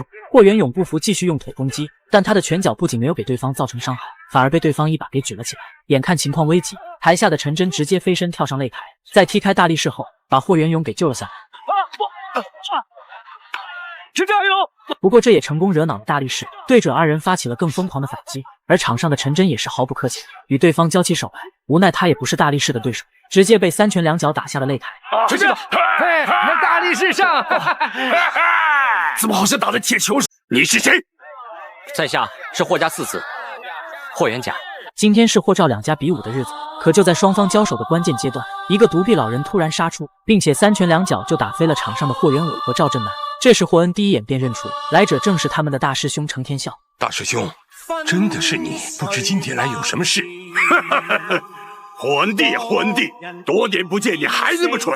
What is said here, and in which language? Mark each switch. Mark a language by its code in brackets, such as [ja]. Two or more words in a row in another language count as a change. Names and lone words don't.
[zh] 霍元勇不服，繼續用腿攻擊，但他的拳腳不僅沒有給對方造成傷害，反而被對方一把給舉了起來。眼看情況危急，台下的陳真直接飛身跳上擂台，在踢開大力士後，把霍元勇給救了下來。是這樣喲。不過這也成功惹惱了大力士，對着二人發起了更瘋狂的反擊。而場上的陳真也是毫不客氣，與對方交起手來。無奈他也不是大力士的对手，直接被三拳两腳打下了擂台。出去吧！嘿，大力士上！怎么好像打在鐵球上？你是誰？在下是霍家四子霍元甲。今天是霍趙兩家比武的日子，可就在雙方交手的關鍵階段，一個獨臂老人突然殺出，並且三拳兩腳就打飛了場上的霍元武和趙振南。這時霍恩第一眼便認出來者正是他們的大師兄程天笑。大師兄，真的是你，不知今天來有什麼事？霍恩弟，多年不見你還那麼蠢。